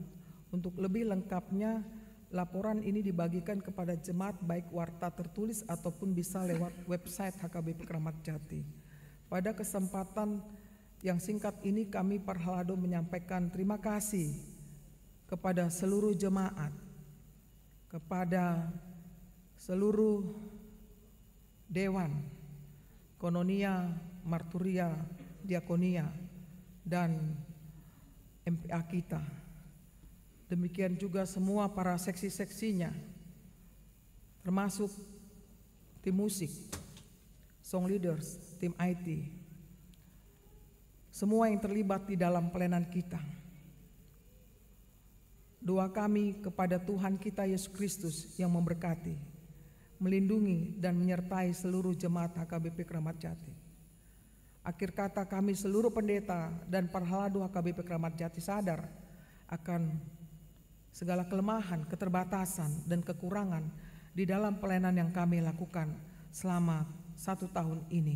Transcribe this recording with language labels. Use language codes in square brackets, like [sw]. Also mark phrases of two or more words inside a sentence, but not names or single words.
[id] Untuk lebih lengkapnya, laporan ini dibagikan kepada jemaat baik warta tertulis ataupun bisa lewat website HKBP Kramat Jati. Pada kesempatan yang singkat ini kami Parhalado menyampaikan terima kasih kepada seluruh jemaat, kepada seluruh dewan, kononia, marturia, diakonia, dan MPA kita. Demikian juga semua para seksi-seksinya, termasuk tim musik, [en] song leaders, [id] tim IT, semua yang terlibat di dalam pelayanan kita. Doa kami kepada Tuhan kita Yesus Kristus yang memberkati, melindungi dan menyertai seluruh jemaat HKBP Kramat Jati. Akhir kata, kami seluruh pendeta dan Parhalado HKBP Kramat Jati sadar akan segala kelemahan, keterbatasan, dan kekurangan di dalam pelayanan yang kami lakukan selama 1 tahun ini.